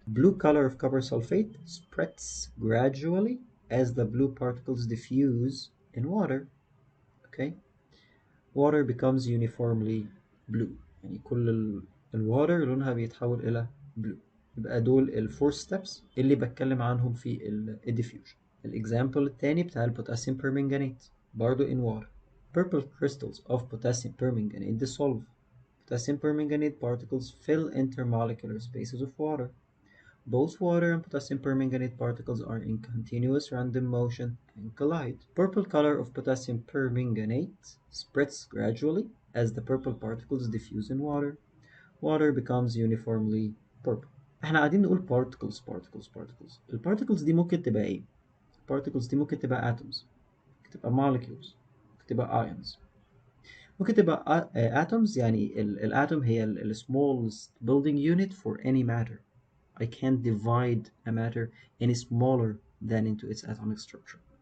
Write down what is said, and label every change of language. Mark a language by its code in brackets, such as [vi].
[en] Blue color of copper sulfate spreads gradually as the blue particles diffuse in water. Okay, water becomes uniformly blue، [ar] يعني كل الwater لونها بيتحول إلى [en] blue. [ar] يبقى دول الفور ستيبس اللي بتكلم عنهم في الديفيوجن. الاكزامبل التاني بتاع البوتاسيوم بيرمنجانيت برضو in water. [en] Purple crystals of potassium permanganate dissolve. Potassium permanganate particles fill intermolecular spaces of water. Both water and potassium permanganate particles are in continuous random motion and collide. Purple color of potassium permanganate spreads gradually as the purple particles diffuse in water. Water becomes uniformly purple. [ar] احنا قاعدين نقول particles particles particles. البارتكلز دي ممكن تبقى ايه؟ particles دي ممكن تبقى atoms، ممكن تبقى molecules، ممكن تبقى ions، ممكن تبقى atoms. يعني الاتوم هي ال [en] smallest building unit for any matter. I can't divide a matter any smaller than into its atomic structure.